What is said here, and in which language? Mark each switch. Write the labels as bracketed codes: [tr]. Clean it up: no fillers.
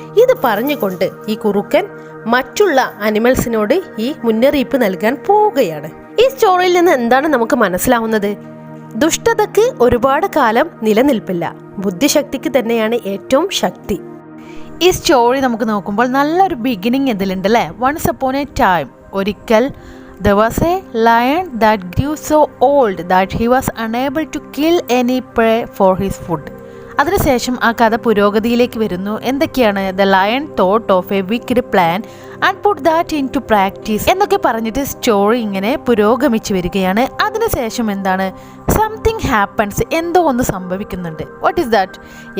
[ml] ഇത് പറഞ്ഞുകൊണ്ട് ഈ കുറുക്കൻ മറ്റുള്ള അനിമൽസിനോട് ഈ മുന്നറിയിപ്പ് നൽകാൻ പോവുകയാണ്. ഈ സ്റ്റോറിയിൽ നിന്ന് എന്താണ് നമുക്ക് മനസ്സിലാവുന്നത്? ദുഷ്ടതയ്ക്ക് ഒരുപാട് കാലം നിലനിൽപ്പില്ല, ബുദ്ധിശക്തിക്ക് തന്നെയാണ് ഏറ്റവും ശക്തി. ഈ സ്റ്റോറി നമുക്ക് നോക്കുമ്പോൾ നല്ലൊരു ബിഗിനിങ് ഇതിലുണ്ട് അല്ലേ. [en] once upon a time, [ml] ഒരിക്കൽ, [en] There was a lion that grew so old that he was unable to kill any prey for his food. [ml] അതിനുശേഷം ആ കഥ പുരോഗതിയിലേക്ക് വരുന്നു. എന്തൊക്കെയാണ്? [en] the lion thought of a wicked plan and put that into practice [ml] എന്നൊക്കെ പറഞ്ഞിട്ട് story ഇങ്ങനെ പുരോഗമിച്ചു വരികയാണ്. അതിനുശേഷം എന്താണ്? [en] something happens, [ml] എന്തോ ഒന്ന് സംഭവിക്കുന്നുണ്ട്. [en] What is that?